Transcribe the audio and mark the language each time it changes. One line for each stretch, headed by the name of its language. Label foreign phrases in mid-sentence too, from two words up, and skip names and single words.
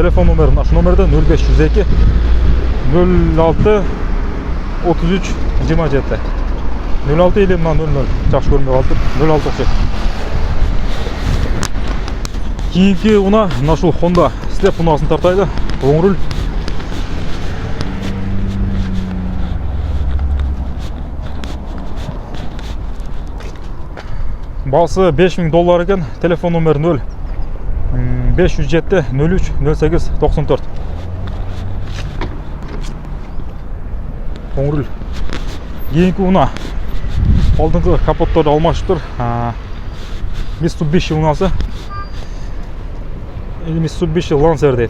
Kyrgyz: Телефон номери мына ушул номерде 0502 06 33 27. 06 или мына 00. Жакшы көрмөй калдым. 06 окшойт. Кийинки унаа мына ушул Honda Step унаасын тартайлы. Оң руль. Басы $5000 екен. Телефон номери 0 507 03 08 94. Оң руль. Кийинки унаа алдыңкы капотторду алмашып тур. Mitsubishi унаасы. Или Mitsubishi Lancer дейт.